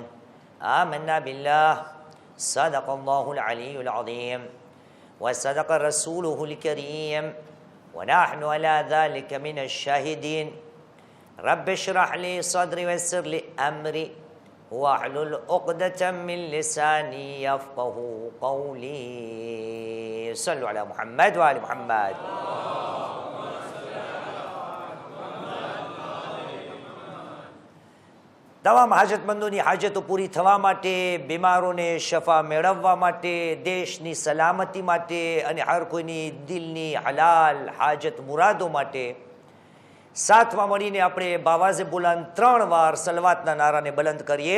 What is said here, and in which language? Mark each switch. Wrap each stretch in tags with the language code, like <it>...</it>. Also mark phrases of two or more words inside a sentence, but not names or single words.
<ar>آمنا بالله، صدق الله العلي العظيم وصدق رسوله الكريم ونحن على ذلك من الشاهدين. رب اشرح لي صدري ويسر لي أمري واحلل عقدة من لساني يفقه قولي. صلوا على محمد وآل محمد.</ar> <gu>તમામ હાજતમંદોની હાજતો પૂરી થવા માટે, બીમારોને શફા મેળવવા માટે, દેશની સલામતી માટે અને હર કોઈની દિલની હલાલ હાજત મુરાદો માટે સાથમાં મળીને આપણે બાવાઝે બુલંદ 3 વાર સલવાતના નારાને બલંદ કરીએ.</gu>